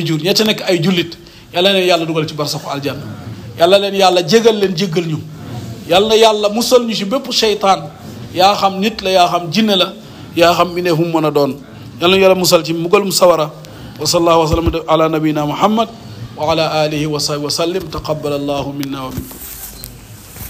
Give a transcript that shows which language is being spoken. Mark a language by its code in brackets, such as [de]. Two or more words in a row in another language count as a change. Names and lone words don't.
[wo] jur ña ca nekk ay jullit yàlla leen yàlla dugal ci barsaxu aljanna yàlla leen yàlla jégal ñu yàlla na yàlla musal ñu ci bépp seytaan yaa xam nit la yaa xam jinne la yaa xam mi ne fu mu mën a doon yàlla na yàlla musal ci mbugalum sawara [ar] وصلى الله وسلم على نبينا محمد وعلى آله وصحبه وسلم تقبل الله منا ومنكم